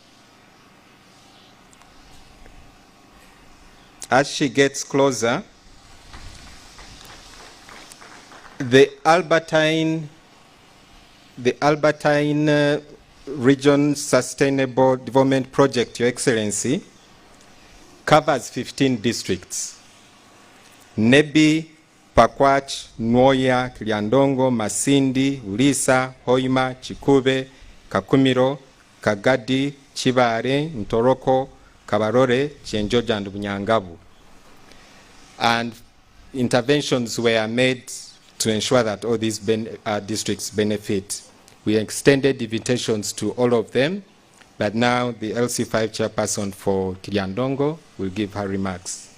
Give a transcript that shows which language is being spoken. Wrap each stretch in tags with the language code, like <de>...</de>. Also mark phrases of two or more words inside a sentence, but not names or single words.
<en>As she gets closer, the Albertine Region Sustainable Development Project, Your Excellency, covers 15 districts. Nebi, Pakwach, Nwoya, Kiryandongo, Masindi, Ulisa, Hoima, Chikube, Kakumiro, Kagadi, Chibare, Ntoroko, Kabarore, Chenjoja, and Bunyangabu. And interventions were made to ensure that all these districts benefit. We extended invitations to all of them, but now the LC5 chairperson for Kiryandongo will give her remarks.</en>